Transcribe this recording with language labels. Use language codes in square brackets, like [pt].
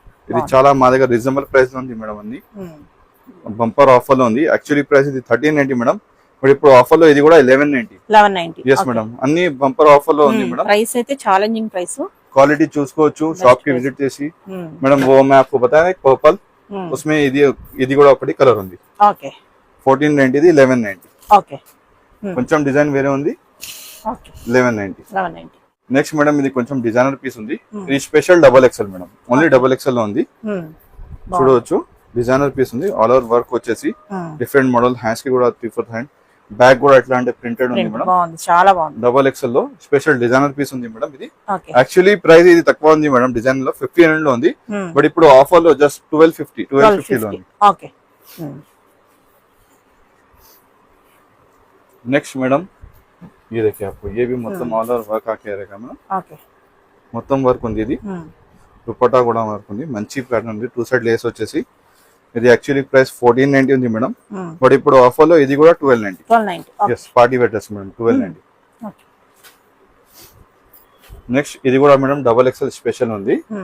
[te] ఇది చాలా మా దగ్గర రీజనబుల్ ప్రైస్ లో ఉంది మేడం, అన్ని బంపర్ ఆఫర్ లో ఉంది. యాక్చువల్లీ ప్రైస్ ఇది 1390 మేడం, బట్ ఇప్పుడు ఆఫర్ లో ఇది కూడా 1190. ఎస్ మేడం, అన్ని బంపర్ ఆఫర్ లో ఉంది మేడం. ప్రైస్ అయితే ఛాలెంజింగ్ ప్రైస్, क्वालिटी చూసుకోవచ్చు, షాప్ కి విజిట్ చేసి. [hi] మేడం वो मैं आपको बताया एक पर्पल, उसमें [te] ఇది కూడా ఒకటి కలర్ ఉంది. 1490 ఇది 1190. కొంచెం డిజైన్ వేరే ఉంది, ఓకే 1190. 1190. నెక్స్ట్ మేడం ఇది కొంచెం డిజైనర్ పీస్ ఉంది. ఇది special double XL madam, only double XL లో ఉంది. చూడవచ్చు డిజైనర్ పీస్ ఉంది. ఆల్ ఓవర్ వర్క్ వచ్చేసి డిఫరెంట్ మోడల్, హ్యాండ్స్ కి కూడా 3/4 హ్యాండ్, బ్యాక్ కూడా ఎట్లా అంటే ప్రింటెడ్ ఉంది మేడం. బాగుంది, చాలా బాగుంది. డబుల్ ఎక్స్ఎల్ లో స్పెషల్ డిజైనర్ పీస్ ఉంది మేడం. ఇది యాక్చువల్లీ ప్రైస్ ఇది తక్కువ ఉంది మేడం, డిజైన్ లో 1500 లో ఉంది, బట్ ఇప్పుడు ఆఫర్ లో జస్ట్ 1250 లో ఉంది. ఓకే. [hi] नेक्स्ट मैडम ये देखिए आपको ये भी [te] మొత్తం ఆల్ ఓవర్ వర్క్ [hi] ఆకే रहेगा మేడం. [te] ఓకే, మొత్తం వర్క్ ఉంది. ఇది దుపట్టా కూడా వర్క్ ఉంది, మంచి ప్యాటర్న్ ఉంది. టూ సైడ్ లేస్ వచ్చేసి ఇది యాక్చువల్లీ ప్రైస్ 1490 ఉంది మేడం, బట్ ఇప్పుడు ఆఫర్ లో ఇది కూడా 1290. yes party wear dress madam 1290. Next ఇది కూడా మేడం డబుల్ ఎక్స్ఎల్ స్పెషల్ ఉంది.